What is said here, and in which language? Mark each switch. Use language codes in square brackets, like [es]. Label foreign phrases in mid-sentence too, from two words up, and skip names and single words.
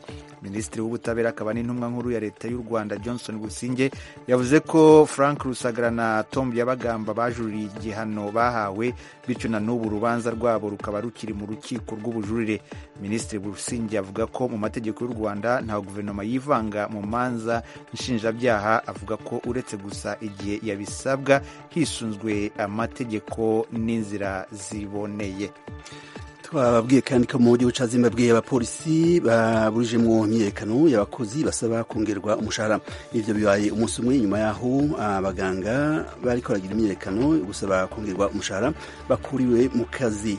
[rw] Minisitiri w'ubutabera akaba n'intumwa nkuru ya leta y'u Rwanda Johnson Businge yavuze ko Frank Rusagara na Col Byabagamba bajuririye igihano bahawe, bityo na n'ubu urubanza rwabo rukaba rukiri mu rukiko rw'ubujurire. Minisitiri Businge avuga ko mu mategeko y'u Rwanda nta guverinoma yivanga mu manza nshinjabyaha, avuga ko uretse gusa igihe yabisabwa hisunzwe amategeko n'inzira ziboneye. [rn] Twababwiye kandi ko mu gihugu ca Zimbabwe abapolisi baburije mu myiyerekano y'abakozi basaba kongerwa umushahara. Ivyo bibaye umunsi umwe nyuma yaho abaganga bariko baragira imyiyerekano gusaba kongerwa umushahara bakuriwe mu kazi.